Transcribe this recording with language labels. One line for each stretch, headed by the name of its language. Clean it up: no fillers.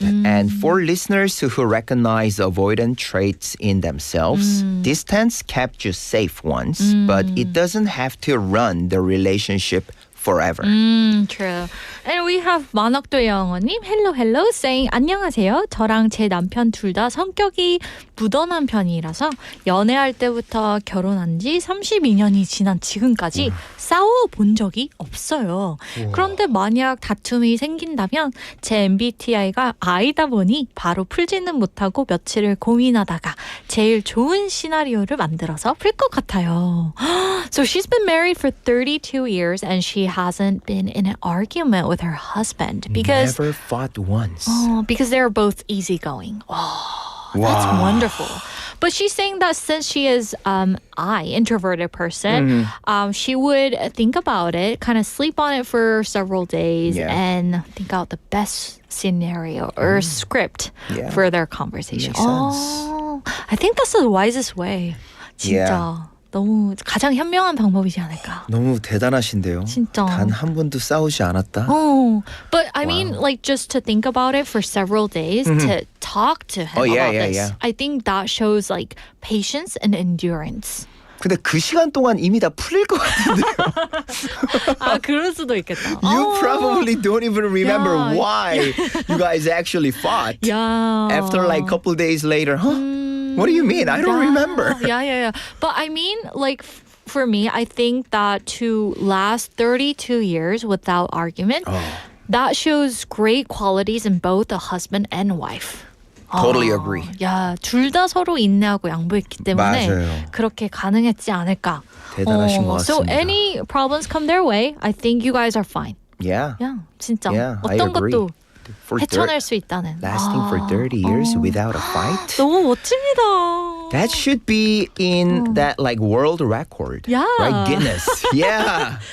English: And for listeners who recognize avoidant traits in themselves, distance kept you safe once, but it doesn't have to run the relationship forever. True. And we have 만학도 영어님, hello saying
Korean: 안녕하세요. 저랑 제 남편 둘 다 성격이 무던한 편이라서 연애할 때부터 결혼한 지 32년이 지난 지금까지 싸워본 적이 없어요. 그런데 만약 다툼이 생긴다면 제 MBTI가 I다 보니 바로 풀지는 못하고 며칠을 고민하다가 제일 좋은 시나리오를 만들어서 풀 것 같아요.
English: So she's been married for 32 years and she hasn't been in an argument with her husband because Never fought once. because they're both easygoing. That's wonderful. But she's saying that since she is introverted person, she would think about it, kind of sleep on it for several days and think out the best scenario or script for their conversation. Makes sense. I think that's the wisest way.
Korean: 진짜.
English: Yeah.
Korean: 너무 가장 현명한 방법이지 않을까. 너무 대단하신데요. 진짜. 단 한 번도 싸우지 않았다.
English: But I mean, like just to think about it for several days, to talk to him about this. I think that shows like patience and endurance.
Korean: 근데 그 시간 동안 이미 다 풀릴 것 같은데요. 그럴 수도 있겠다.
English: You probably don't even remember why you guys actually fought. After like a couple days later, what do you mean? I don't remember. Yeah. But I mean, like, for me, I think that to last 32 years without argument, that shows great qualities in both a husband and wife. Totally agree.
Korean: 야, 둘 다 서로 인내하고 양보했기 때문에 맞아요. 그렇게 가능했지 않을까. 대단하신 것
English: So
Korean: 같습니다.
English: any problems come their way, I think you guys are fine. Yeah.
Korean: 진짜.
English: Yeah, I
Korean: 어떤
English: agree.
Korean: 것도
English: For
Korean: 헤쳐낼 수 있다는.
English: lasting for 30 years without a fight.
Korean: 너무 멋집니다.
English: That should be in that like world record. Yeah. Right? Guinness. Yeah.